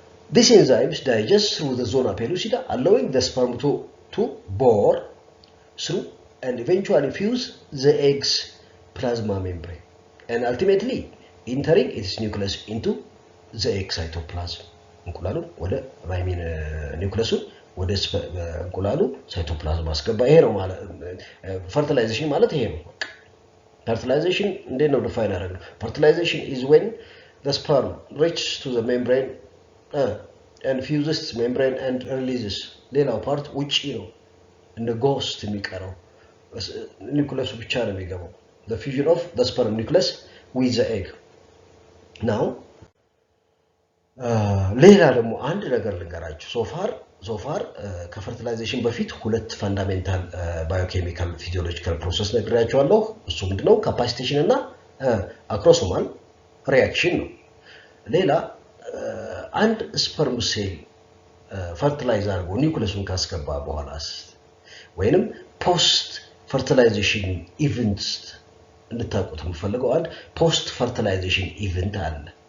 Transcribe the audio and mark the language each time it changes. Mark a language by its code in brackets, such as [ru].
[en] These enzymes digest through the zona pellucida, allowing the sperm to bore through and eventually fuse the egg's plasma membrane, and ultimately entering its nucleus into the egg cytoplasm. [am] እንቁላሉ ወደ ኒውክለሱ ወደ እንቁላሉ ሳይቶፕላዝም አስገባ። ይሄ ነው ማለት ፈርቲላይዜሽን ማለት ይሄ ነው። Fertilization እንዴት ነው ዲፋይን አደረግነው? [en] Fertilization is when the sperm reaches to the membrane and fuses membrane and releases. [am] ሌላው ፓርት ውጪ ነው እንደ ጎስት የሚቀረው ኒውክለሱ ብቻ ነው የሚገባው. [en] The fusion of the sperm nucleus with the egg. [am] Now ሌላ ደግሞ አንድ ነገር ልንገራችሁ. [en] so far [am] ከፈርቲላይዜሽን በፊት ሁለት ፈንዳሜንታል ባዮኬሚካል ፊዚዮሎጂካል ፕሮሰስ ነግሬያችኋለሁ። እሱ ምንድነው? ካፓሲቴሽን እና አክሮሶማል ሪአክሽን ነው። ሌላ አንድ ስፐርም ሴል ፈርቲላይዝ አድርጎ ኒውክለሱን ካስገባ በኋላስ ወይንም ፖስት ፈርቲላይዜሽን ኢቨንትስ እንድታውቁት የምፈልገው አንድ ፖስት ፈርቲላይዜሽን ኢቨንት አለ።